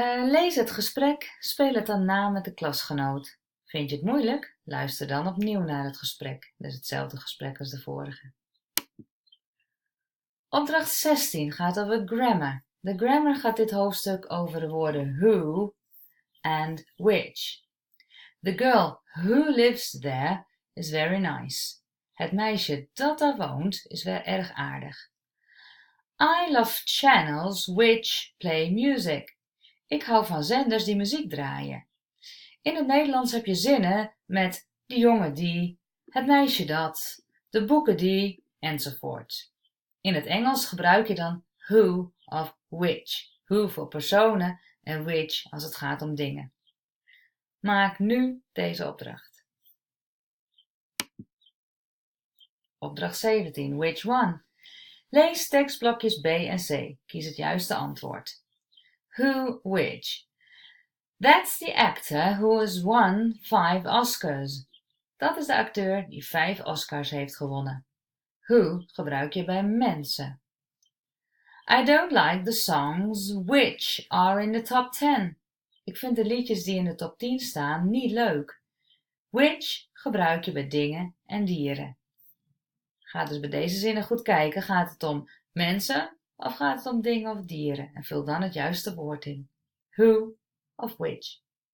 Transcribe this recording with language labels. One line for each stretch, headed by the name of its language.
Dutch: Lees het gesprek, speel het dan na met de klasgenoot. Vind je het moeilijk? Luister dan opnieuw naar het gesprek. Dat is hetzelfde gesprek als de vorige. Opdracht 16 gaat over grammar. De grammar gaat dit hoofdstuk over de woorden who and which.
English: The girl who lives there is very nice.
Dutch: Het meisje dat daar woont is weer erg aardig.
English: I love channels which play music.
Dutch: Ik hou van zenders die muziek draaien. In het Nederlands heb je zinnen met de jongen die, het meisje dat, de boeken die, enzovoort. In het Engels gebruik je dan who of which. Who voor personen en which als het gaat om dingen. Maak nu deze opdracht. Opdracht 17.
English: Which one?
Dutch: Lees tekstblokjes B en C. Kies het juiste antwoord.
English: Who, which? That's the actor who has won 5 Oscars.
Dutch: Dat is de acteur die 5 Oscars heeft gewonnen. Who gebruik je bij mensen.
English: I don't like the songs which are in the top 10.
Dutch: Ik vind de liedjes die in de top 10 staan niet leuk. Which gebruik je bij dingen en dieren. Ga dus bij deze zinnen goed kijken. Gaat het om mensen of gaat het om dingen of dieren? En vul dan het juiste woord in. Who of which.